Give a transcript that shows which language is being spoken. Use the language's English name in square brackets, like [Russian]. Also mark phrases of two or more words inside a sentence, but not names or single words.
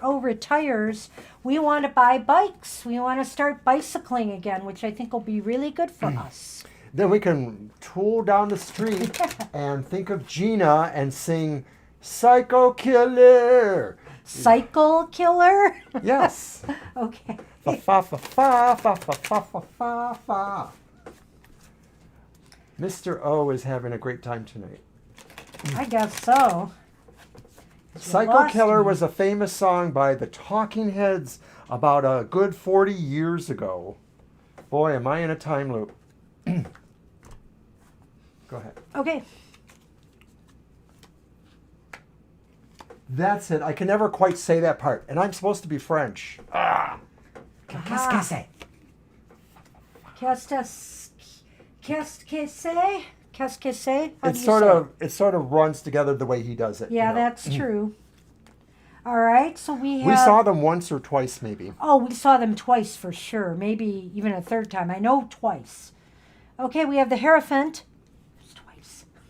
[English] O retires. We want to buy bikes. We want to start bicycling again, which I think will be really good for us. Then we can tool down the street and think of Gina and sing Psycho Killer. Cycle killer? Yes. Okay. Fa fa fa fa fa fa fa fa fa fa. Mr. O is having a great time tonight. I guess so. Psycho Killer was a famous song by the Talking Heads about a good 40 years ago. Boy, am I in a time loop. Go ahead. Okay. That's it. I can never quite say that part. And I'm supposed to be French. [French] Ah. Qu'est-ce que c'est? Qu'est-ce que c'est? Qu'est-ce que c'est? [English] How do you say It sort of runs together the way he does it. Yeah, you know. that's true. All right, so we have... We saw them once or twice, maybe. Oh, we saw them twice for sure. Maybe even a third time. I know twice. Okay, we have the Hierophant. It's twice.